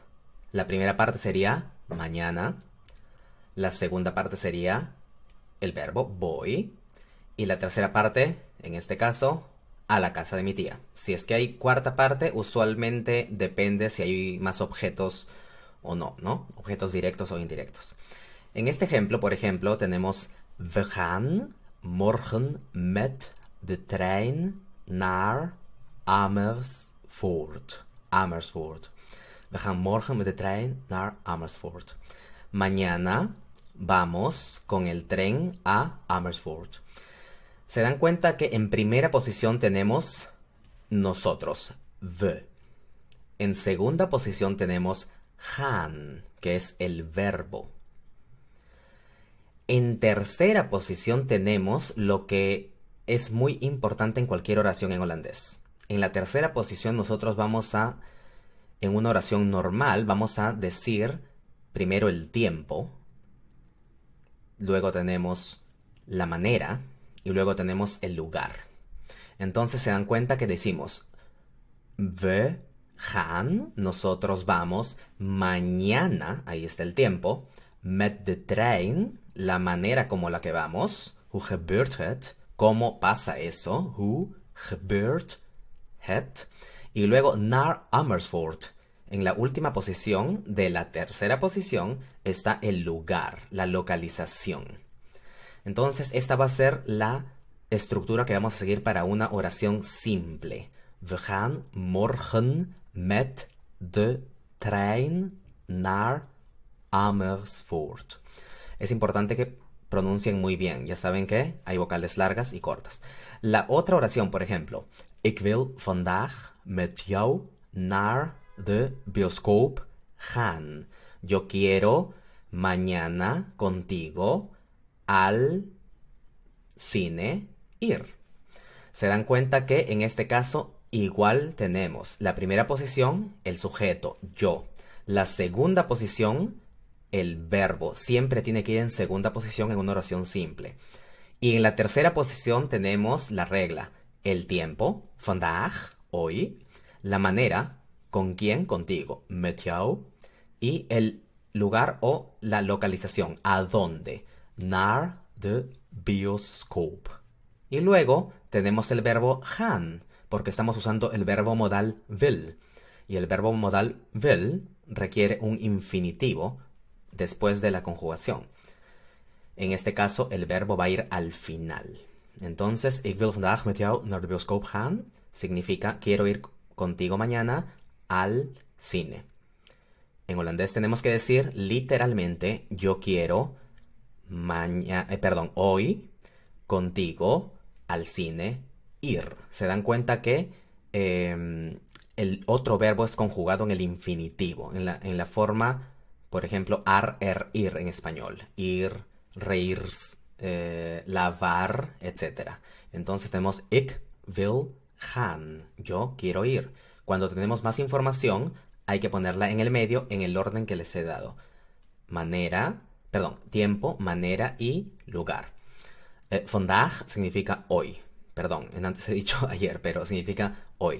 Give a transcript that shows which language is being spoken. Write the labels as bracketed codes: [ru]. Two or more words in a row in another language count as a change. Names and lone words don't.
[es] La primera parte sería mañana. La segunda parte sería el verbo voy. Y la tercera parte, en este caso, a la casa de mi tía. Si es que hay cuarta parte, usualmente depende si hay más objetos o no, ¿no? Objetos directos o indirectos. En este ejemplo, por ejemplo, tenemos [nl] We gaan morgen met de trein naar Amersfoort. [es] Amersfoort. [nl] We gaan morgen met de trein naar Amersfoort. [es] Mañana vamos con el tren a Amersfoort. Se dan cuenta que en primera posición tenemos nosotros, we. En segunda posición tenemos gaan, que es el verbo. En tercera posición tenemos lo que es muy importante en cualquier oración en holandés. En la tercera posición nosotros en una oración normal, vamos a decir primero el tiempo, luego tenemos la manera y luego tenemos el lugar. Entonces se dan cuenta que decimos [nl] we gaan, [es] nosotros vamos, mañana, ahí está el tiempo, [nl] met de trein, [es] la manera como la que vamos, [nl] hoe gebeurt het, [es] cómo pasa eso, [nl] hoe gebeurt het, [es] y luego [nl] naar Amersfoort. [es] En la última posición de la tercera posición está el lugar, la localización. Entonces esta va a ser la estructura que vamos a seguir para una oración simple. [nl] We gaan morgen met de trein naar Amersfoort. [es] Es importante que pronuncien muy bien. Ya saben que hay vocales largas y cortas. La otra oración, por ejemplo. [nl] Ik wil vandaag met jou naar de bioscoop gaan. [es] Yo quiero mañana contigo al cine ir. Se dan cuenta que en este caso igual tenemos la primera posición, el sujeto, yo. La segunda posición, el verbo. Siempre tiene que ir en segunda posición en una oración simple. Y en la tercera posición tenemos la regla. El tiempo, vandaag, hoy. La manera, con quién, contigo, [nl] met jou. [es] Y el lugar o la localización, a dónde, [nl] naar de bioscoop. [es] Y luego tenemos el verbo gaan, porque estamos usando el verbo modal wil. Y el verbo modal wil requiere un infinitivo después de la conjugación. En este caso, el verbo va a ir al final. Entonces, [nl] ik wil vandaag met jou naar de bioscoop gaan [es] significa quiero ir contigo mañana al cine. En holandés tenemos que decir literalmente yo quiero hoy contigo al cine ir. Se dan cuenta que el otro verbo es conjugado en el infinitivo, en la forma, por ejemplo, ir en español. Ir, reír, lavar, etc. Entonces tenemos [nl] ik wil gaan, [es] yo quiero ir. Cuando tenemos más información, hay que ponerla en el medio en el orden que les he dado. Tiempo, manera y lugar. Vandaag significa hoy. Perdón, antes he dicho ayer, pero significa hoy.